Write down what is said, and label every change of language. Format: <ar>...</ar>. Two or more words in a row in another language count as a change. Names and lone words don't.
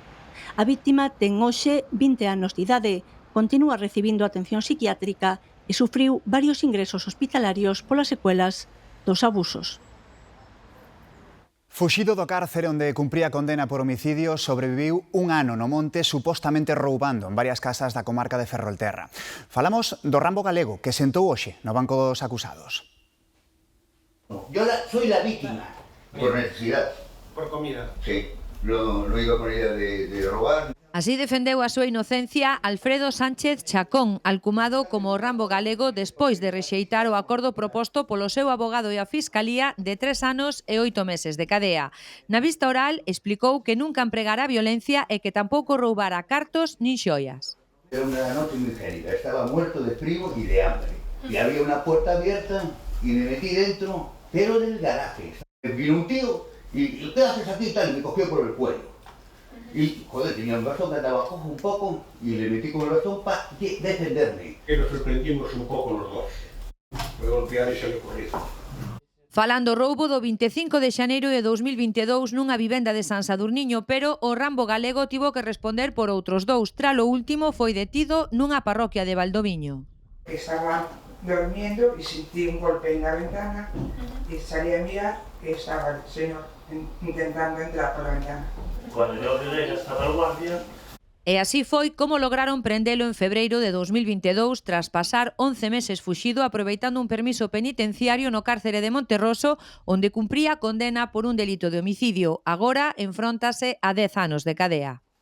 <gl>A víctima ten hoxe 20 anos de idade, continúa recibindo atención psiquiátrica e sufriu varios ingresos hospitalarios polas secuelas dos abusos. Fuxido do cárcere onde cumpría condena por homicidio, sobreviviu un ano no monte supostamente roubando en varias casas da comarca de Ferrolterra. Falamos do Rambo galego que sentou hoxe no banco dos acusados.</gl> <es>Yo soy la víctima por necesidad. Por comida. Sí, no iba con idea de robar.</es> <gl>Así defendeu a súa inocencia Alfredo Sánchez Chacón, alcumado como o Rambo galego despois de rexeitar o acordo proposto polo seu abogado e a Fiscalía de 3 anos e 8 meses de cadea. Na vista oral explicou que nunca empregara violencia e que tampouco roubara cartos nin xoias.</gl> <es>Era una noche muy gélida, estaba muerto de frío y de hambre. Y había una puerta abierta y me metí dentro, pero del garaje. Vino un tío y ¿qué haces aquí? Tal, me cogió por el cuello. Y, joder, tenía un bastón que andaba cojo un poco y le metí con el bastón para defenderme. Que nos sorprendimos un poco los dos. Fue golpear y se le corrió.</es> <gl>Falando roubo do 25 de xaneiro de 2022 nunha vivenda de San Sadurniño, pero o Rambo galego tivo que responder por outros dous. Tralo último foi detido nunha parroquia de Valdoviño.</gl> <es>Estaba durmiendo y sentí un golpe en la ventana y salí a mirar que estaba el señor intentando entrar por la ventana. Cuando yo llegué ya estaba el guardia.</es> <gl>E así foi como lograron prendelo en febreiro de 2022 tras pasar 11 meses fuxido aproveitando un permiso penitenciario no cárcere de Monterroso onde cumpría condena por un delito de homicidio. Agora enfróntase a 10 anos de cadea.</gl>